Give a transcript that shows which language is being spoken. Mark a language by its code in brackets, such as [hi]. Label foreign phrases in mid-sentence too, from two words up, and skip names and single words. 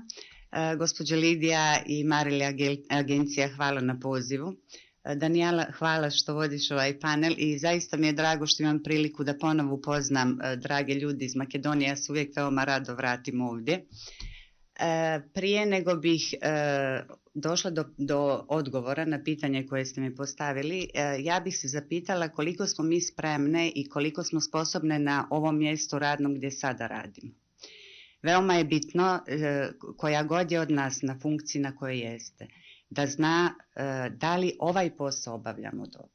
[sr] Госпоđа Лидија и Мариле агенција, хвала на позиву. Данијела, хвала што водиш овај панел и заista ми е драго што имам прилику да поново уpoznam драге људи из Македонија, се увек веома радо вратим овде. Прije nego bih došla do odgovora na pitanje koje ste mi postavili, ja bih se zapitala koliko smo mi spremne i koliko smo sposobne na ovom mjestu radnom gdje sada radimo. Veoma je bitno koja god je od nas na funkciji na kojoj jeste, da zna da li ovaj posao obavljamo dobro.